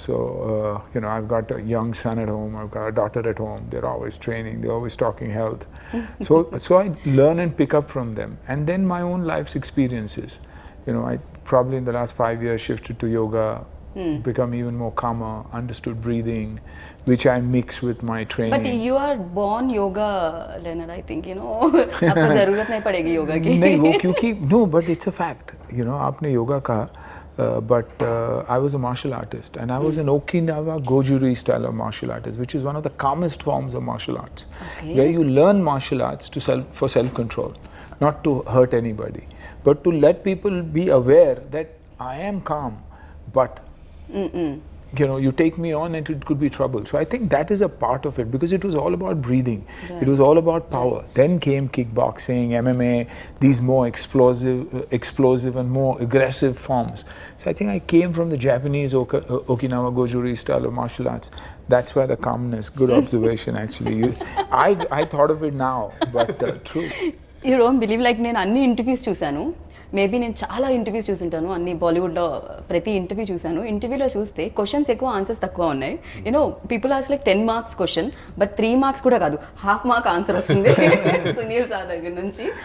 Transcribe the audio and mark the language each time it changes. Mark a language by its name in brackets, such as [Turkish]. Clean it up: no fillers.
[English] So, you know, I've got a young son at home, I've got a daughter at home, they're always training, they're always talking health. So I learn and pick up from them. And then my own life's experiences. You know, I probably in the last 5 years shifted to yoga, become even more calmer, understood breathing, which I mix with my training. But you are born yoga learner, I think, you know [Hindi] आपको जरूरत नहीं पड़ेगी योगा की. नहीं वो क्योंकि [English] no, but it's a fact. You know, [Hindi] आपने योगा कहा, [English] but I was a martial artist and I was an Okinawa Gojuri style of martial artist, which is one of the calmest forms of martial arts, where you learn martial arts for self-control, not to hurt anybody, but to let people be aware that I am calm, but you know, you take me on and it could be trouble. So I think that is a part of it, because it was all about breathing. Right. It was all about power. Right. Then came kickboxing, MMA, these more explosive and more aggressive forms. So I think I came from the Japanese Okinawa Gojuri style of martial arts. That's why the calmness. Good observation, actually. I thought of it now, but true. You don't believe, like [Telugu] నేను అన్ని interviews చూశాను, maybe నేను చాలా interviews చూసుంటాను, అన్ని బాలీవుడ్లో ప్రతి interview చూశాను. ఇంటర్వ్యూలో చూస్తే క్వశ్చన్స్ ఎక్కువ, ఆన్సర్స్ తక్కువ ఉన్నాయి. You know people ask like 10 marks question, but 3 marks కూడా కాదు, ½ మార్క్ ఆన్సర్ వస్తుంది సునీల్ సార్ దగ్గర నుంచి.